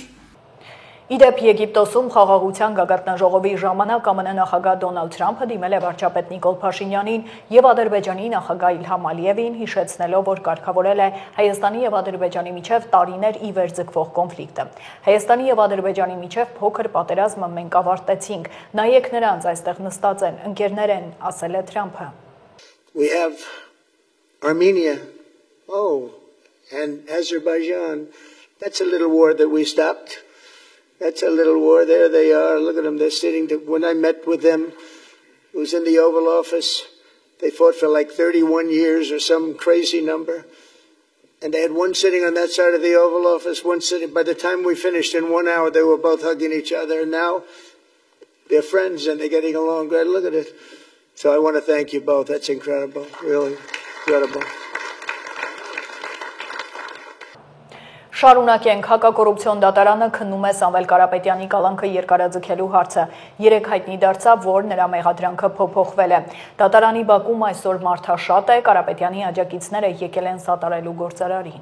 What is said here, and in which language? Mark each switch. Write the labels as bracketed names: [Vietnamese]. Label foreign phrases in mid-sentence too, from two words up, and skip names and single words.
[Armenian] Իդեպ Եգիպտոսում խաղաղության գագաթնաժողովի ժամանակ ԱՄՆ նախագահ Դոնալդ Թրամփը դիմել է վարչապետ Նիկոլ Փաշինյանին եւ Ադրբեջանի նախագահ Իլհամ Ալիևին, հիշեցնելով, որ կարգավորել է Հայաստանի եւ Ադրբեջանի միջեւ տարիներ ի վեր ձգվող կոնֆլիկտը։ Հայաստանի եւ Ադրբեջանի միջեւ փոքր պատերազմը մենք ավարտեցինք։ Նայեք նրանց, այստեղ նստած են, ընկերներ են, ասել է Թրամփը։ [English] We have Armenia, and Azerbaijan. That's a little war that we stopped. That's a little war. There they are. Look at them. They're sitting. When I met with them, it was in the Oval Office. They fought for like 31 years or some crazy number. And they had one sitting on that side of the Oval Office, one sitting. By the time we finished in 1 hour, they were both hugging each other. And now they're friends and they're getting along great. Look at it. So I want to thank you both. That's incredible. Really incredible. [Armenian] Շարունակենք, հակակոռուպցիոն դատարանը քննում է Սամվել Կարապետյանի կալանքը երկարաձգելու հարցը։ Երեկ հայտնի դարձավ, որ նրա մեղադրանքը փոփոխվել է։ Դատարանի բակում այսօր մարդաշատ է, Կարապետյանի աջակիցները եկել են սատարելու գործարարին։